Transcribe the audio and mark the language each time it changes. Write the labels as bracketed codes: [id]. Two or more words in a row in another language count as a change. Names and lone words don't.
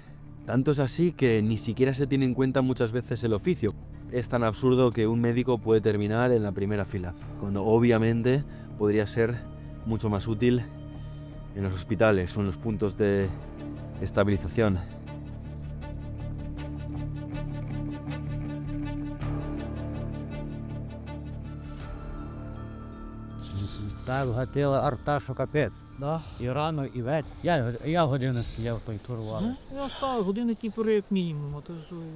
[es] Tanto es así que ni siquiera se tiene en cuenta muchas veces el oficio. Es tan absurdo que un médico puede terminar en la primera fila, cuando obviamente podría ser mucho más útil en los hospitales o en los puntos de estabilización. [uk] Так, гатила арта, що капець. Да? І рано, і вечір. Я годину стояв той турвал. Я став години півтори як мінімум, а то що...